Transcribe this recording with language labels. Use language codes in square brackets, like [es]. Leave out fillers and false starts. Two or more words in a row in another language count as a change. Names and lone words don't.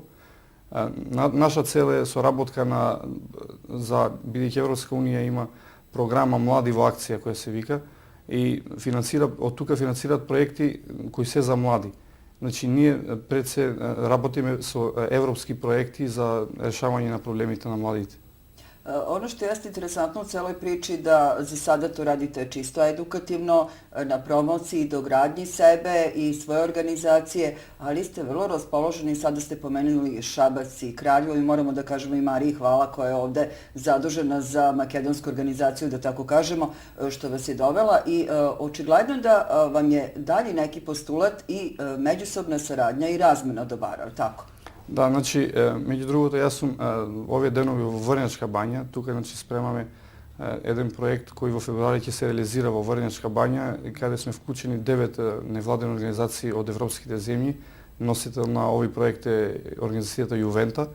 [mk] Наша цел е соработка за бидејќи Европска унија има програма Млади во акција која се вика и од тука финансираат проекти кои се за млади. Значи ние пред се работиме со европски проекти за решавање на проблемите на младите. [sr] Ono što jeste interesantno u celoj priči da za sada to radite čisto edukativno, na promociji, dogradnji sebe i svoje organizacije, ali ste vrlo raspoloženi, sada ste pomenuli Šabac i Kraljevo i moramo da kažemo i Mariji hvala koja je ovde zadužena za makedonsku organizaciju, da tako kažemo, što vas je dovela i očigledno da vam je dalji neki postulat i međusobna saradnja i razmena dobara, tako? [mk] Да, значи, меѓу другото, јас сум овие денови во Врнјачка бања, тука значи спремаме еден проект кој во февруари ќе се реализира во Врнјачка бања, каде сме вклучени 9 невладени организации од европските земји. Носител на овој проект е организацијата Јувента.